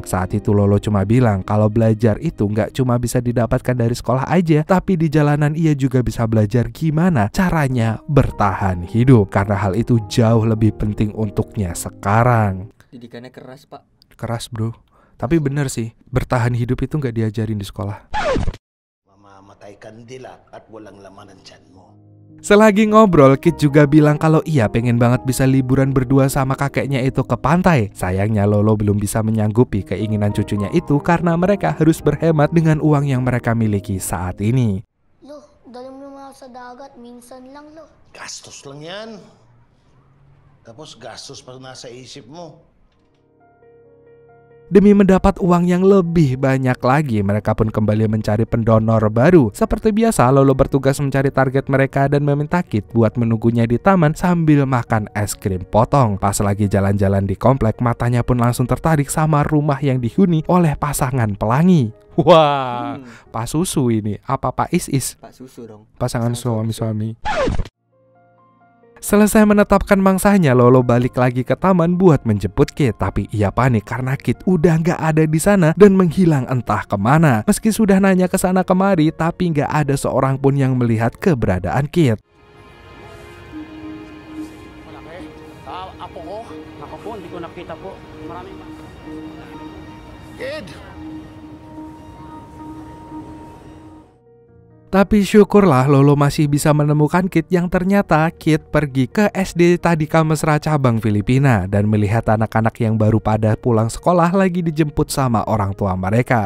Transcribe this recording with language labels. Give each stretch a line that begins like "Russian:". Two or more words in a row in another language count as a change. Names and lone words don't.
Indonesian: Saat itu Lolo cuma bilang kalau belajar itu nggak cuma bisa didapatkan dari sekolah aja, tapi di jalanan ia juga bisa belajar gimana caranya bertahan hidup. Karena hal itu jauh lebih penting untuknya sekarang. Didikannya keras, Pak. Keras, bro. Tapi bener sih, bertahan hidup itu nggak diajarin di sekolah.
Filipino: Mamamatay kandila at walang laman ang tiyan mo.
Indonesian: Selagi ngobrol, Kit juga bilang kalau ia pengen banget bisa liburan berdua sama kakeknya itu ke pantai. Sayangnya Lolo belum bisa menyanggupi keinginan cucunya itu karena mereka harus berhemat dengan uang yang mereka miliki saat ini.
Filipino: Lo, dali mo naman ako sa dagat. Minsan lang, lo. Gastos lang yan. Tapos gastos pa nasa isip mo.
Indonesian: Demi mendapat uang yang lebih banyak lagi, mereka pun kembali mencari pendonor baru. Seperti biasa, Lolo bertugas mencari target mereka dan meminta Kit buat menunggunya di taman sambil makan es krim potong. Pas lagi jalan-jalan di komplek, matanya pun langsung tertarik sama rumah yang dihuni oleh pasangan pelangi. Wah, Pak Susu ini. Apa Pak Is? Pak Susu dong. Pasangan suami-suami. Selesai menetapkan mangsanya, Lolo balik lagi ke taman buat menjemput Kit. Tapi ia panik karena Kit udah nggak ada di sana dan menghilang entah kemana. Meski sudah nanya ke sana kemari, tapi nggak ada seorang pun yang melihat keberadaan Kit.
Filipino: Malaki. Apo ko? Ako po, hindi ko nakita po. Maraming Kid!
Indonesian: Tapi syukurlah Lolo masih bisa menemukan Kit yang ternyata Kit pergi ke SD Tadika Mesra cabang Filipina dan melihat anak-anak yang baru pada pulang sekolah lagi dijemput sama orang tua mereka.